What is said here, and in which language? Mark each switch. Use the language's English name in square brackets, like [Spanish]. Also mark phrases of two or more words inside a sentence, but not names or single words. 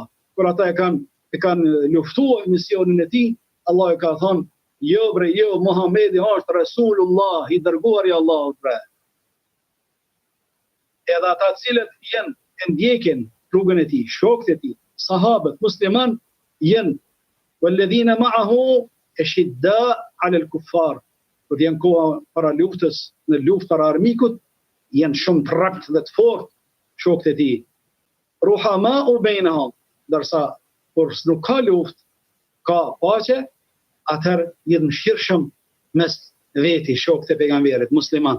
[Albanian] Kur ata e kanë luftuar misionin e tij, Allah e ka thënë, jo bre, jo, Muhamedi është Rasulullah, i dërguar i Allahut bre. Edhe ata cilët janë e ndjekin rrugën e tij, shokët e tij, sahabët, musliman, janë [Arabic] والذين معه أشداء على الكفار. [Albanian] Kur janë koha para luftës, në luftë para armikut, janë shumë të rraptë dhe të fortë shokët e tij. [Arabic] رحماء بينهم, [Albanian] ndërsa kur nuk ka luftë, ka paqe, atëherë janë mëshirshëm mes veti shokët e pejgamberit, muslimanët.